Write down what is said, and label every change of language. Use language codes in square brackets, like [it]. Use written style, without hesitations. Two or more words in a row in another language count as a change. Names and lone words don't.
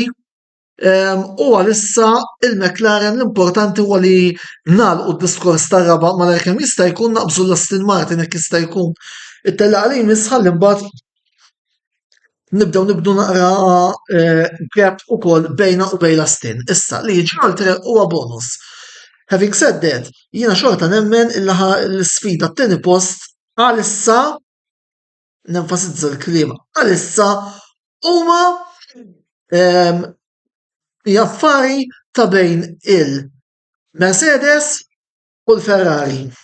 [mt] U għalissa il-McLaren l-importanti huwa li nagħlqu d-diskors tar-raba' malajr kemm jista' jkun naqbżu l-Aston Martin jekk jista' jkun. It-tellieqa li jmiss ħalli mbagħad nibdew naqra gap ukoll bejna u bejn l-Aston. Issa li jiġi oltre huwa bonus. [en] Having said that, [mt] jiena xorta nemmen l-sfida t-tieni post għalissa nenfasizza l-kliem għalissa huma jaffari ta' bejn il-Mercedes u l-Ferrari.